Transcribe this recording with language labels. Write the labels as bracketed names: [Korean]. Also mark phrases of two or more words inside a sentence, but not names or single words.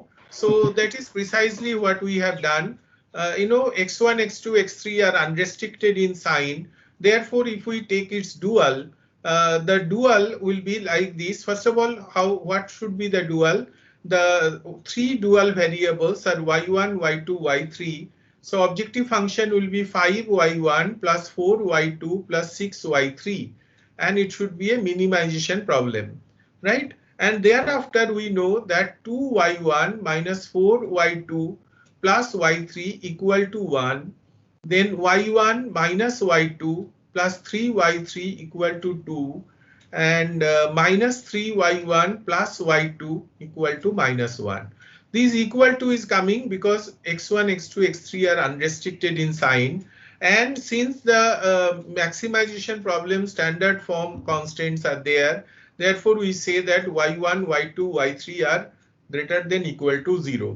[English] So that is precisely what we have done. X1, x2, x3 are unrestricted in sign. Therefore, if we take its dual, the dual will be like this. First of all, what should be the dual? The three dual variables are y1, y2, y3. So objective function will be 5y1 plus 4y2 plus 6y3, and it should be a minimization problem, right? And thereafter we know that 2y1 minus 4y2 plus y3 equal to 1. Then y1 minus y2 plus 3y3 equal to 2, and minus 3y1 plus y2 equal to minus 1. This equal to is coming because x1, x2, x3 are unrestricted in sign. And since the maximization problem standard form constants are there, therefore we say that y1, y2, y3 are greater than equal to 0.